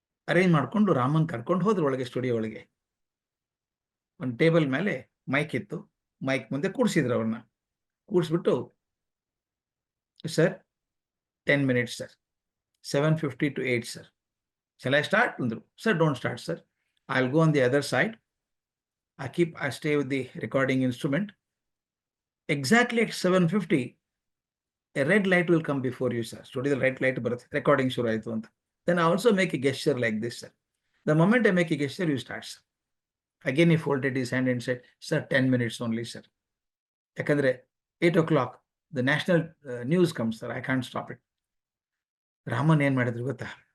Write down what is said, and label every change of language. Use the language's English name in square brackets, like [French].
[Kannada] Arrange ಮಾಡಿಕೊಂಡು ರಾಮನ್ ಕರ್ಕೊಂಡು ಹೋದ್ರು ಒಳಗೆ, ಸ್ಟುಡಿಯೋ ಒಳಗೆ. ಒಂದು ಟೇಬಲ್ ಮೇಲೆ ಮೈಕ್ ಇತ್ತು, ಮೈಕ್ ಮುಂದೆ ಕೂಡಿಸಿದ್ರು ಅವ್ರನ್ನ. ಕೂಡಿಸ್ಬಿಟ್ಟು, sir 10 minutes sir, 7:50 to 8 sir, [English] shall I start [Kannada] ಅಂದರು. Sir, don't start sir, I will go on the other side, [English] I stay with the recording instrument. Exactly at 7:50 a red light will come before you, sir. [Kannada] Studio red light ಬರುತ್ತೆ, recording ಶುರು ಆಯಿತು ಅಂತ. [English] Then I also make a gesture like this, sir. The moment I make a gesture, you start, sir. Again he folded his hand and said, sir, 10 minutes only, sir. [Kannada] ಯಾಕಂದ್ರೆ [English] 8 o'clock the national news comes, sir. I can't stop it. [Kannada] Raman ಏನ್ ಮಾಡಿದ್ರು ಗೊತ್ತಾ?